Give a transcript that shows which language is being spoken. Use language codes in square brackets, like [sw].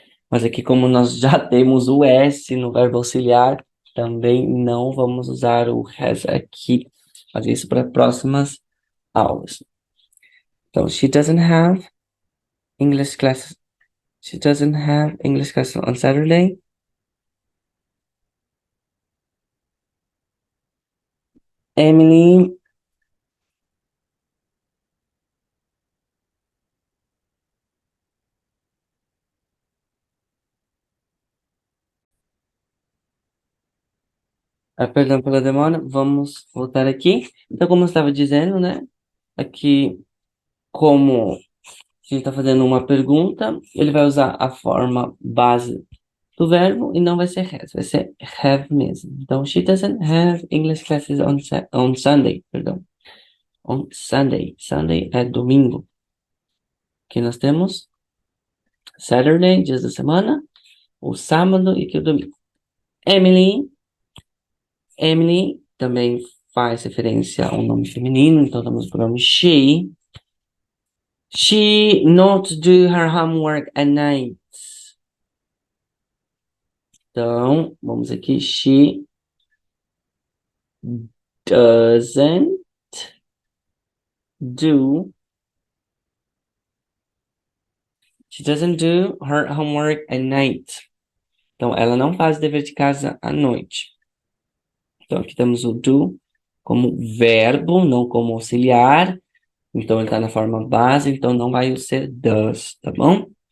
[pt] Mas aqui, como nós já temos o S no verbo auxiliar, também não vamos usar o has aqui. Mas isso para próximas aulas. Então, [en] she doesn't have English classes. She doesn't have English classes on Saturday. Emily. [pt] Perdão pela demora, vamos voltar aqui. Então, como eu estava dizendo, né? Aqui, como a gente está fazendo uma pergunta, ele vai usar a forma base do verbo e não vai ser has, vai ser have mesmo. Então, [en] she doesn't have English classes on Sunday, [pt] perdão. [en] On Sunday. Sunday [pt] é domingo. Aqui nós temos Saturday, dias da semana, o sábado e aqui o domingo. Emily também faz referência a um nome feminino, então temos o pronome she. [en] She not do her homework at night. [pt] Então, vamos aqui. [en] She doesn't do. She doesn't do her homework at night. [pt] Então, ela não faz dever de casa à noite. Então, aqui temos o do como verbo, não como auxiliar. Então, ele está na forma base, então não vai ser does, tá bom?